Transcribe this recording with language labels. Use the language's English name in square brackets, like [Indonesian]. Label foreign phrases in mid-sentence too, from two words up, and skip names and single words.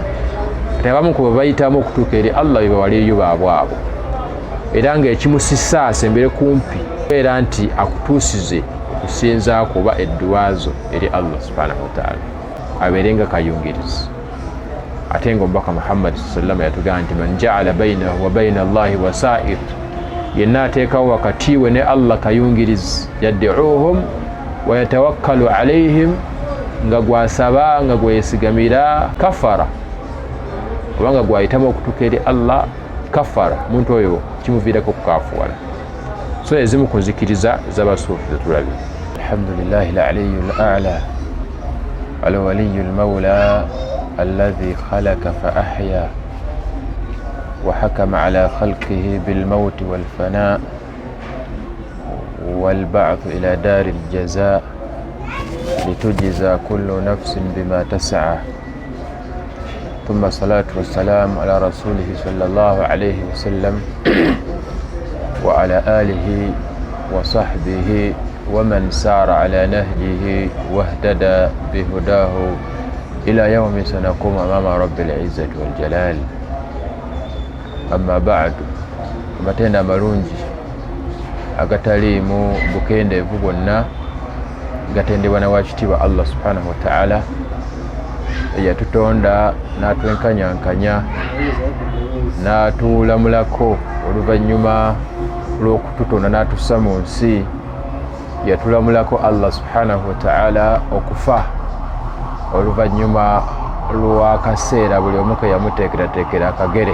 [Ganda] Kati abamu ku bayitamu okutuuka eri Allah be bawaliyo baabwe abo, era ng'ekimusisa asembere kumpi era nti akutuusize okusinzaako oba edduwazo eri Allah [Arabic] سبحانه وتعالى, [Ganda] abeere nga kayungirizi. Ate nga omubaka Muhammad sallallahu yatugamba nti [Arabic] من جعل بينه وبين الله وسائط, [Ganda] yenna ateekawo wakati we ne Allah kayungirizi, [Arabic] يدعوهم ويتوكل عليهم, [Ganda] nga gwasaba nga gwesigamira, kafara, kubanga gwayitamu okutuuka eri Allah, kafara, omuntu oyo kimuviirako kukafuwala. So ezimu ku nzikiriza z'abasuufi zetulabye. [Arabic] الحمد لله العلي الأعلى الولي المولى الذي خلق فأحيا وحكم على خلقه بالموت والفناء والبعث إلى دار الجزاء لتجزى كل نفس بما تسعى. ثم الصلاة والسلام على رسوله صلى الله عليه وسلم وعلى آله وصحبه ومن سار على نهجه واهتدى بهداه إلى يوم سنقوم أمام رب العزة والجلال. أما بعد، [Ganda] amatenda amalungi agataliimu bukendeevu bwonna gatendebwa na wakitiibwa Allah [Arabic] سبحانه وتعالى, [Ganda] eyatutonda n'atwenkanyankanya n'atulamulako oluvannyuma lw'okututonda n'atussa mu nsi, yatulamulako Allah subhanahu wa ta'ala okufa oluvannyuma lw'akaseera buli omu ke yamuteekerateekera akagere.